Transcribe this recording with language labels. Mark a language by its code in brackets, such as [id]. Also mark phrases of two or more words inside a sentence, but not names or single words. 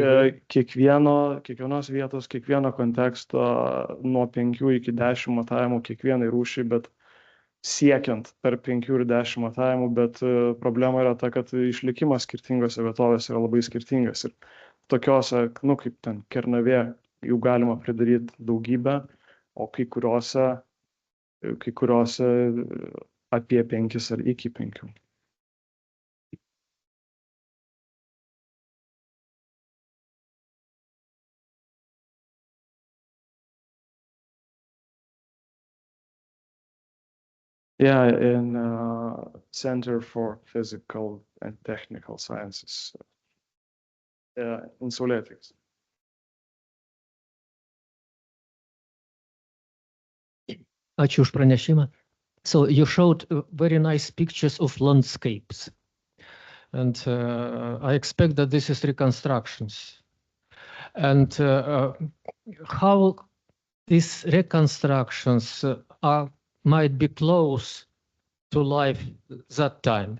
[lt] Kiekvienos vietos, kiekvieno konteksto nuo 5 iki 10 matavimų kiekvienai rūšiai, bet siekiant tarp 5 ir 10 matavimų, bet problema yra ta, kad išlikimas skirtingose vietovėse yra labai skirtingas. Ir tokiose, kaip ten Kernavė, jų galima pridaryti daugybę, o kai kuriuose apie 5 ar iki 5. [en] Yeah, in Center for Physical and Technical Sciences in Saulėtekis. [lt] Ačiū už pranešimą. [en] So you showed very nice pictures of landscapes. And I expect that this is reconstructions. And how these reconstructions might be close to life that time.